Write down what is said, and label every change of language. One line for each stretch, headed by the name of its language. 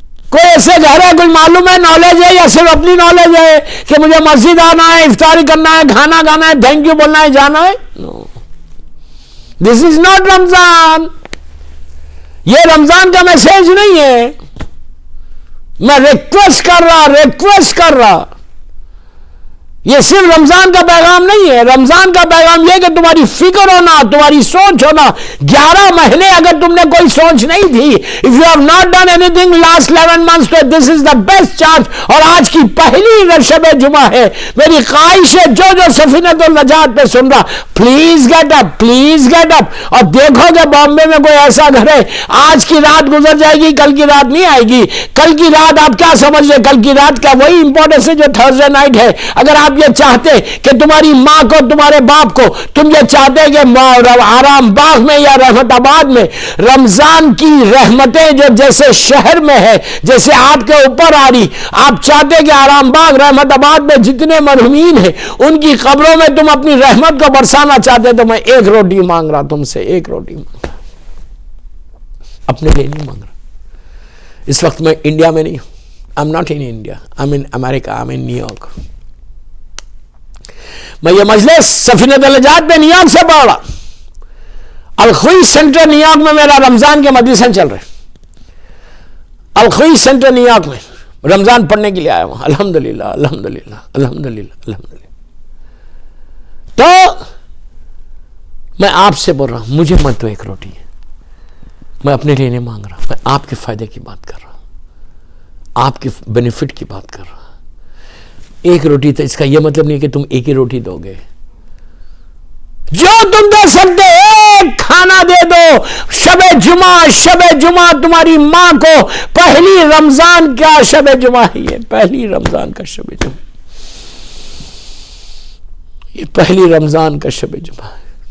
Urdu: کوئی ایسے گھر ہے، کچھ معلوم ہے، نالج ہے، یا صرف اپنی نالج ہے کہ مجھے مسجد آنا ہے، افطاری کرنا ہے، کھانا کھانا ہے، تھینک یو بولنا ہے، جانا ہے؟
English: No, this is not Ramzan.
Urdu: یہ رمضان کا میسج نہیں ہے. میں ریکویسٹ کر رہا. یہ صرف رمضان کا پیغام نہیں ہے. رمضان کا پیغام یہ کہ تمہاری فکر ہونا، تمہاری سوچ ہونا. 11 مہینے اگر تم نے کوئی سوچ نہیں تھی،
English: if you have not done anything last 11 months,
Urdu: تو
English: this is the best chance.
Urdu: اور آج کی پہلی شب جمعہ ہے. میری خواہش ہے جو سفینۃ النجات پہ سن رہا،
English: Please get up, please get up.
Urdu: اور دیکھو کہ بامبے میں کوئی ایسا گھر ہے، آج کی رات گزر جائے گی، کل کی رات نہیں آئے گی. کل کی رات آپ کیا سمجھ رہے؟ کل کی رات کا وہی امپورٹنس ہے جو تھرسڈے نائٹ ہے. اگر آپ یہ چاہتے کہ تمہاری ماں کو، تمہارے باپ کو، تم یہ چاہتے کہ آرام باغ میں یا رحمت آباد میں رمضان کی رحمتیں جو جیسے شہر میں ہے، جیسے آپ کے اوپر آ رہی، آپ چاہتے کہ آرام باغ، رحمت آباد میں جتنے مرحومین ہیں ان کی قبروں میں تم اپنی رحمت کو برسانا چاہتے، تو میں ایک روٹی مانگ رہا تم سے، ایک روٹی مانگ رہا، اپنے لیے نہیں مانگ رہا. اس وقت میں انڈیا میں نہیں ہوں.
English: I'm not in India, I'm in America, I'm in New York.
Urdu: میں یہ مجلس سفینۃ النجات پہ نیو یارک سے پڑھ رہا. الخوی سینٹر نیو یارک میں میرا رمضان کے مجلسیں چل رہے. الخوی سینٹر نیو یارک میں رمضان پڑھنے کے لیے آیا ہوں. الحمدللہ الحمدللہ الحمدللہ الحمدللہ. تو میں آپ سے بول رہا ہوں، مجھے مت دو ایک روٹی. میں اپنے لیے نہیں مانگ رہا، میں آپ کے فائدے کی بات کر رہا ہوں، آپ کے بینیفٹ کی بات کر رہا ہوں. ایک روٹی، تو اس کا یہ مطلب نہیں کہ تم ایک ہی روٹی دو گے. جو تم دے سکتے ایک کھانا دے دو. شب جمعہ تمہاری ماں کو پہلی رمضان کا شب جمعہ ہے. یہ پہلی رمضان کا شب جمعہ، یہ پہلی رمضان کا شب جمعہ ہے.